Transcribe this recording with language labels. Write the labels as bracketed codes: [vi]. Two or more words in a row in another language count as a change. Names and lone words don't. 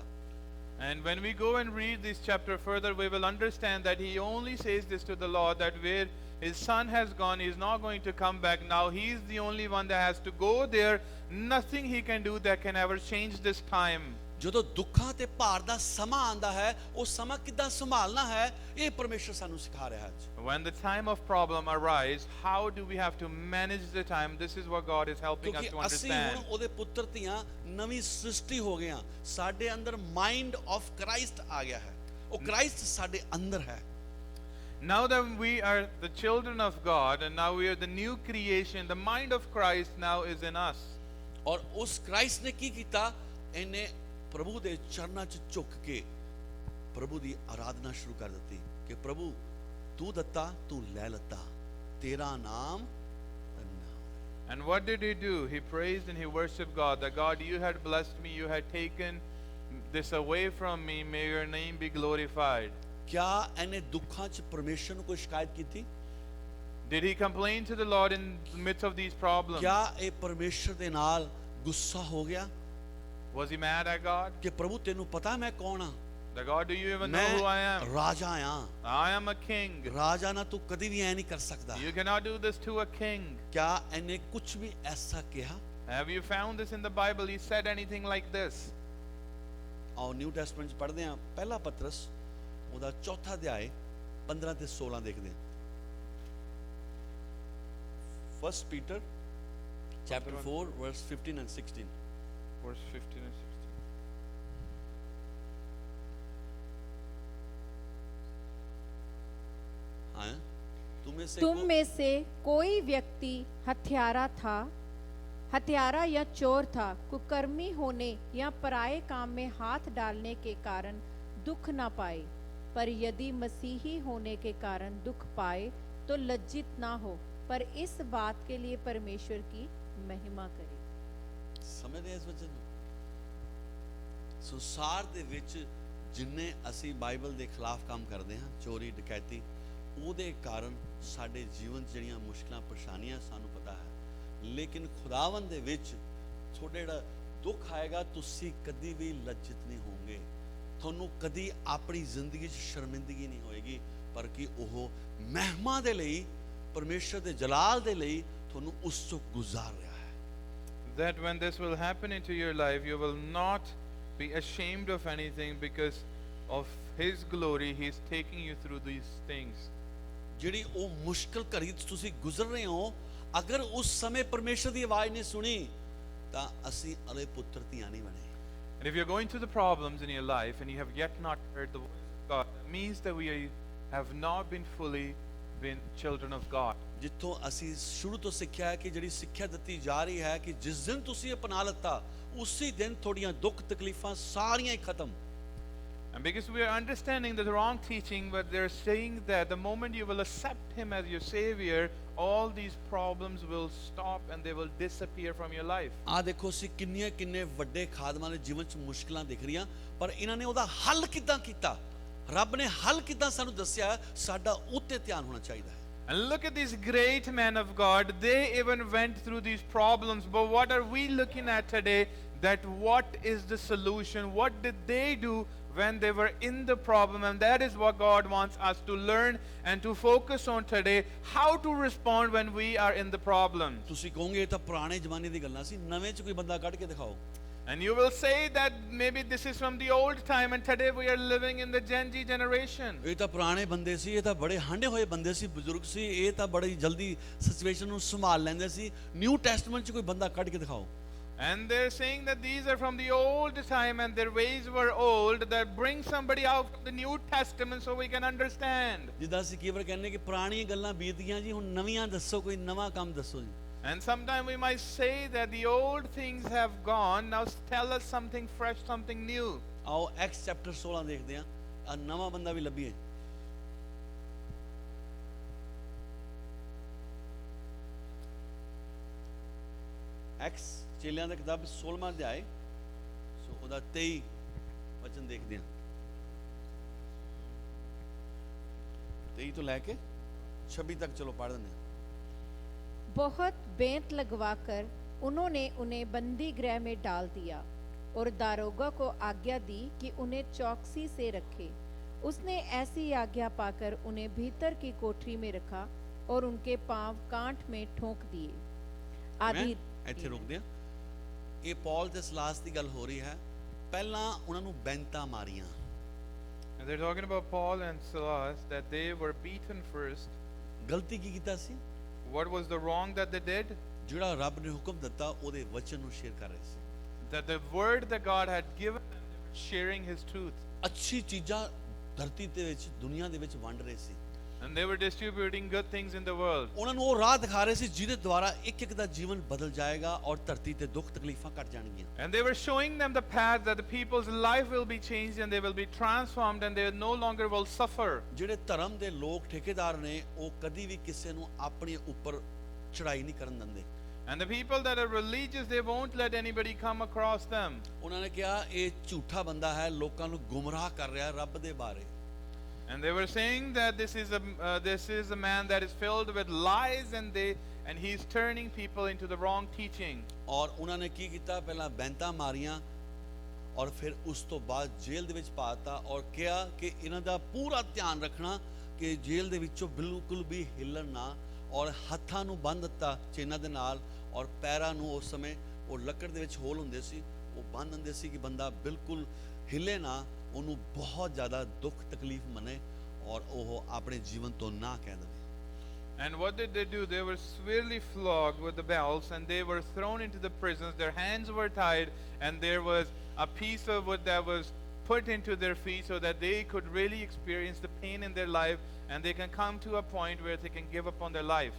[en] And when we go and read this chapter further, we will understand that he only says this to the Lord, that where his son has gone, he is not going to come back. Now he is the only one that has to go there. Nothing he can do that can ever change this time. [pa] ਜਦੋਂ ਦੁੱਖਾਂ ਤੇ ਭਾਰ ਦਾ ਸਮਾਂ ਆਂਦਾ ਹੈ, ਉਹ ਸਮਾਂ ਕਿੱਦਾਂ ਸੰਭਾਲਣਾ ਹੈ, ਇਹ ਪਰਮੇਸ਼ਰ ਸਾਨੂੰ ਸਿਖਾ ਰਿਹਾ ਹੈ ਅੱਜ। [en] When the time of problem arise, how do we have to manage the time? This is what God is helping us to [pa] ਕਿਉਂਕਿ ਅਸੀਂ ਹੁਣ [en] understand. [pa] ਉਹਦੇ ਪੁੱਤਰ ਧੀਆਂ ਨਵੀਂ ਸ੍ਰਿਸ਼ਟੀ ਹੋ ਗਏ ਹਾਂ, ਸਾਡੇ ਅੰਦਰ [en] mind of Christ [pa] ਆ ਗਿਆ ਹੈ, ਉਹ ਕ੍ਰਾਈਸਟ ਸਾਡੇ ਅੰਦਰ ਹੈ। [en] Now that we are the children of God and now we are the new creation, the mind of Christ now is in us. [pa] ਔਰ ਉਸ ਕ੍ਰਾਈਸਟ ਨੇ ਕੀ ਕੀਤਾ, ਇਹਨੇ ਪ੍ਰਭੂ ਦੇ ਚਰਨਾਂ 'ਚ ਝੁੱਕ ਕੇ ਪ੍ਰਭੂ ਦੀ ਆਰਾਧਨਾ ਸ਼ੁਰੂ ਕਰ ਦਿੱਤੀ ਕਿ ਪ੍ਰਭੂ ਤੂੰ ਦਿੱਤਾ, ਤੂੰ ਲੈ ਲੱਤਾ, ਤੇਰਾ ਨਾਮ ਧੰਨਾ ਹੋਵੇ। [en] And what did he do? He praised and he worshiped God. That God, you had blessed me, you had taken this away from me, may your name be glorified. [pa] ਕਿਆ ਇਹਨੇ ਦੁੱਖਾਂ 'ਚ ਪਰਮੇਸ਼ਰ ਨੂੰ ਕੋਈ ਸ਼ਿਕਾਇਤ ਕੀਤੀ? [en] Did he complain to the Lord in the midst of these problems? [pa] ਕਿਆ ਇਹ ਪਰਮੇਸ਼ਰ ਦੇ ਨਾਲ ਗੁੱਸਾ ਹੋ ਗਿਆ [en] Was he mad at God? [pa] ਕਿ ਪ੍ਰਭੂ ਤੈਨੂੰ ਪਤਾ ਮੈਂ ਕੌਣ ਆ, [en] That God, do you even know [pa] ਮੈਂ [en] who I am? [pa] ਰਾਜਾ ਆ, [en] I am a king. [pa] ਰਾਜਾ ਨਾ ਤੂੰ ਕਦੀ ਵੀ ਐ ਨਹੀਂ ਕਰ ਸਕਦਾ। [en] You cannot do this to a king. [pa] ਕਿਆ ਇਹਨੇ ਕੁਝ ਵੀ ਐਸਾ ਕਿਹਾ? [en] Have you found this in the Bible? He said anything like this? [pa] ਆਓ ਨਿਊ ਟੈਸਟਮੈਂਟ 'ਚ ਪੜ੍ਹਦੇ ਹਾਂ, ਪਹਿਲਾ ਪਤਰਸ ਉਹਦਾ ਚੌਥਾ ਅਧਿਆਇ 15 ਤੇ 16 ਦੇਖਦੇ ਹਾਂ। [en] First Peter chapter 4 verse 15 and 16. Verse 15 and 16. [hi] हाँ, तुम में से कोई व्यक्ति हत्यारा या चोर था, कुकर्मी होने या पराये काम में हाथ डालने के कारण दुख न पाए, पर यदि मसीही होने के कारण दुख पाए तो लज्जित ना हो, पर इस बात के लिए परमेश्वर की महिमा करे। [pa] ਸਮਝਦੇ ਇਸ ਵਚਨ ਨੂੰ? ਸੰਸਾਰ ਦੇ ਵਿੱਚ ਜਿੰਨੇ ਅਸੀਂ ਬਾਈਬਲ ਦੇ ਖਿਲਾਫ ਕੰਮ ਕਰਦੇ ਹਾਂ, ਚੋਰੀ ਡਕੈਤੀ, ਉਹਦੇ ਕਾਰਨ ਸਾਡੇ ਜੀਵਨ 'ਚ ਜਿਹੜੀਆਂ ਮੁਸ਼ਕਲਾਂ ਪਰੇਸ਼ਾਨੀਆਂ ਸਾਨੂੰ ਪਤਾ ਹੈ, ਲੇਕਿਨ ਖੁਦਾਵੰਦ ਦੇ ਵਿੱਚ ਤੁਹਾਡੇ ਜਿਹੜਾ ਦੁੱਖ ਆਏਗਾ, ਤੁਸੀਂ ਕਦੀ ਵੀ ਲੱਜਿਤ ਨਹੀਂ ਹੋਵੋਗੇ, ਤੁਹਾਨੂੰ ਕਦੀ ਆਪਣੀ ਜ਼ਿੰਦਗੀ 'ਚ ਸ਼ਰਮਿੰਦਗੀ ਨਹੀਂ ਹੋਏਗੀ, ਪਰ ਕਿ ਉਹ ਮਹਿਮਾ ਦੇ ਲਈ, ਪਰਮੇਸ਼ਰ ਦੇ ਜਲਾਲ ਦੇ ਲਈ ਤੁਹਾਨੂੰ ਉਸ ਤੋਂ ਗੁਜ਼ਾਰ ਰਿਹਾ ਹੈ। [en] That when this will happen into your life, you will not be ashamed of anything, because of his glory he is taking you through these things. [pa] ਜਿਹੜੀ ਉਹ ਮੁਸ਼ਕਲ ਘੜੀ 'ਚ ਤੁਸੀਂ ਗੁਜ਼ਰ ਰਹੇ ਹੋ, ਅਗਰ ਉਸ ਸਮੇਂ ਪਰਮੇਸ਼ਰ ਦੀ ਆਵਾਜ਼ ਨਹੀਂ ਸੁਣੀ ਤਾਂ ਅਸੀਂ ਅਲੇ ਪੁੱਤਰ ਧੀਆਂ ਨਹੀਂ ਬਣੇ। [en] And if you're going through the problems in your life and you have yet not heard the voice of God, that means that we have not been fully been children of God. [pa] ਜਿੱਥੋਂ ਅਸੀਂ ਸ਼ੁਰੂ ਤੋਂ ਸਿੱਖਿਆ ਹੈ ਕਿ ਜਿਹੜੀ ਸਿੱਖਿਆ ਦਿੱਤੀ ਜਾ ਰਹੀ ਹੈ ਕਿ ਜਿਸ ਦਿਨ ਤੁਸੀਂ ਅਪਣਾ ਲਿੱਤਾ, ਉਸੇ ਦਿਨ ਤੁਹਾਡੀਆਂ ਦੁੱਖ ਤਕਲੀਫਾਂ ਸਾਰੀਆਂ ਹੀ ਖਤਮ। [en] And because we are understanding the wrong teaching, but they're saying that the moment you will accept him as your savior, all these problems will stop and they will disappear from your life. [pa] ਆ ਦੇਖੋ, ਅਸੀਂ ਕਿੰਨੇ ਵੱਡੇ ਖਾਦਮਾਂ ਦੇ ਜੀਵਨ 'ਚ ਮੁਸ਼ਕਲਾਂ ਦਿਖ ਰਹੀਆਂ, ਪਰ ਇਹਨਾਂ ਨੇ ਉਹਦਾ ਹੱਲ ਕਿੱਦਾਂ ਕੀਤਾ, ਰੱਬ ਨੇ ਹੱਲ ਕਿੱਦਾਂ ਸਾਨੂੰ ਦੱਸਿਆ, ਸਾਡਾ ਉੱਤੇ ਧਿਆਨ ਹੋਣਾ ਚਾਹੀਦਾ ਹੈ। [en] And look at these great men of God, they even went through these problems, but what are we looking at today? That what is the solution? What did they do when they were in the problem? And that is what God wants us to learn and to focus on today, how to respond when we are in the problem. [pa] ਤੁਸੀਂ ਕਹੋਗੇ ਇਹ ਤਾਂ ਪੁਰਾਣੇ ਜ਼ਮਾਨੇ ਦੀ ਗੱਲਾਂ ਸੀ, ਨਵੇਂ 'ਚ ਕੋਈ ਬੰਦਾ ਕੱਢ ਕੇ ਦਿਖਾਓ। [en] And you will say that maybe this is from the old time and today we are living in the Gen Z generation. [pa] ਇਹ ਤਾਂ ਪੁਰਾਣੇ ਬੰਦੇ ਸੀ, ਇਹ ਤਾਂ ਬੜੇ ਹੰਡੇ ਹੋਏ ਬੰਦੇ ਸੀ, ਬਜ਼ੁਰਗ ਸੀ, ਇਹ ਤਾਂ ਬੜੀ ਜਲਦੀ ਸਿਚੁਏਸ਼ਨ ਨੂੰ ਸੰਭਾਲ ਲੈਂਦੇ ਸੀ, ਨਿਊ ਟੈਸਟਮੈਂਟ 'ਚ ਕੋਈ ਬੰਦਾ ਕੱਢ ਕੇ ਦਿਖਾਓ। [en] And they're saying that these are from the old time and their ways were old, that bring somebody out of the New Testament so we can understand. [pa] ਜਿੱਦਾਂ ਅਸੀਂ ਕਈ ਵਾਰ ਕਹਿੰਦੇ ਕਿ ਪੁਰਾਣੀਆਂ ਗੱਲਾਂ ਬੀਤ ਗਈਆਂ ਜੀ, ਹੁਣ ਨਵੀਆਂ ਦੱਸੋ, ਕੋਈ ਨਵਾਂ ਕੰਮ ਦੱਸੋ ਜੀ। [en] And sometimes we might say that the old things have gone, now tell us something fresh, something new. [pa] ਆਓ ਐਕਸ ਚੈਪਟਰ 16 ਦੇਖਦੇ ਹਾਂ, ਆ ਨਵਾਂ ਬੰਦਾ ਵੀ ਲੱਭੀਏ। ਐਕਸ ਚੇਲਿਆਂ ਦਾ ਕਿਤਾਬ 16ਵਾਂ ਅਧਿਆਇ, ਸੋ ਉਹਦਾ 23 ਵਚਨ ਦੇਖਦੇ ਹਾਂ। 23 ਤੋਂ ਲੈ ਕੇ 26 [hi] तक चलो पढ़ देंगे। बहुत बेंत लगवाकर उन्होंने उन्हें बंदी गृह में डाल दिया और दारोगा को आज्ञा दी कि उन्हें चौकसी से रखे। उसने ऐसी आज्ञा पाकर उन्हें भीतर की कोठरी में रखा और उनके पांव कांट में ठोंक दिए। आदि [pa] ਇੱਥੇ ਰੁਕਦੇ ਆ। ਇਹ ਪੌਲ ਤੇ ਸਲਾਸ ਦੀ ਗੱਲ ਹੋ ਰਹੀ ਹੈ। ਪਹਿਲਾਂ ਉਹਨਾਂ ਨੂੰ ਬੈਂਤਾਂ ਮਾਰੀਆਂ। [en] And they're talking about Paul and Silas, that they were beaten first. [pa] ਗਲਤੀ ਕੀ ਕੀਤਾ ਸੀ? [en] What was the wrong that they did? [pa] ਜਿਹੜਾ ਰੱਬ ਨੇ ਹੁਕਮ ਦਿੱਤਾ ਉਹਦੇ ਵਚਨ ਨੂੰ ਸ਼ੇਅਰ ਕਰ ਰਹੇ ਸੀ। [en] That the word that God had given them, they were sharing His truth. [pa] ਅੱਛੀ ਚੀਜ਼ਾਂ ਧਰਤੀ ਦੇ ਵਿੱਚ ਦੁਨੀਆ ਦੇ ਵਿੱਚ ਵੰਡ ਰਹੇ ਸੀ। [en] And they were distributing good things in the world. [pa] ਉਹਨਾਂ ਨੂੰ ਉਹ ਰਾਹ ਦਿਖਾ ਰਹੇ ਸੀ ਜਿਹਦੇ ਦੁਆਰਾ ਇੱਕ ਇੱਕ ਦਾ ਜੀਵਨ ਬਦਲ ਜਾਏਗਾ ਔਰ ਧਰਤੀ ਤੇ ਦੁੱਖ ਤਕਲੀਫਾਂ ਘਟ ਜਾਣਗੀਆਂ। [en] And they were showing them the path that the people's life will be changed and they will be transformed and they no longer will suffer. [pa] ਜਿਹੜੇ ਧਰਮ ਦੇ ਲੋਕ ਠੇਕੇਦਾਰ ਨੇ ਉਹ ਕਦੀ ਵੀ ਕਿਸੇ ਨੂੰ ਆਪਣੇ ਉੱਪਰ ਚੜਾਈ ਨਹੀਂ ਕਰਨ ਦਿੰਦੇ। [en] And the people that are religious, they won't let anybody come across them. [pa] ਉਹਨਾਂ ਨੇ ਕਿਹਾ ਇਹ ਝੂਠਾ ਬੰਦਾ ਹੈ, ਲੋਕਾਂ ਨੂੰ ਗੁੰਮਰਾਹ ਕਰ ਰਿਹਾ ਰੱਬ ਦੇ ਬਾਰੇ। [en] And they were saying that this is a man that is filled with lies and he's turning people into the wrong teaching. [pa] ਔਰ ਉਹਨਾਂ ਨੇ ਕੀ ਕੀਤਾ? ਪਹਿਲਾਂ ਬੈਂਤਾਂ ਮਾਰੀਆਂ ਔਰ ਫਿਰ ਉਸ ਤੋਂ ਬਾਅਦ ਜੇਲ੍ਹ ਦੇ ਵਿੱਚ ਪਾਤਾ ਔਰ ਕਿਹਾ ਕਿ ਇਹਨਾਂ ਦਾ ਪੂਰਾ ਧਿਆਨ ਰੱਖਣਾ ਕਿ ਜੇਲ੍ਹ ਦੇ ਵਿੱਚੋਂ ਬਿਲਕੁਲ ਵੀ ਹਿੱਲਣ ਨਾ, ਔਰ ਹੱਥਾਂ ਨੂੰ ਬੰਨ੍ਹ ਦਿੱਤਾ ਚੇਨਾਂ ਦੇ ਨਾਲ ਔਰ ਪੈਰਾਂ ਨੂੰ ਉਸ ਸਮੇਂ ਉਹ ਲੱਕੜ ਦੇ ਵਿੱਚ ਹੋਲ ਹੁੰਦੇ ਸੀ ਉਹ ਬੰਨ੍ਹ ਦਿੰਦੇ ਸੀ ਕਿ ਬੰਦਾ ਬਿਲਕੁਲ ਹਿੱਲੇ ਨਾ, ਉਹਨੂੰ ਬਹੁਤ ਜ਼ਿਆਦਾ ਦੁੱਖ ਤਕਲੀਫ ਮਨੇ ਔਰ ਉਹ ਆਪਣੇ ਜੀਵਨ ਤੋਂ ਨਾ ਕਹਿ ਦੇਵੇ। [en] And what did they do? They were severely flogged with the belts and they were thrown into the prisons. Their hands were tied and there was a piece of wood that was put into their feet so that they could really experience the pain in their life and they can come to a point where they can give up on their lives.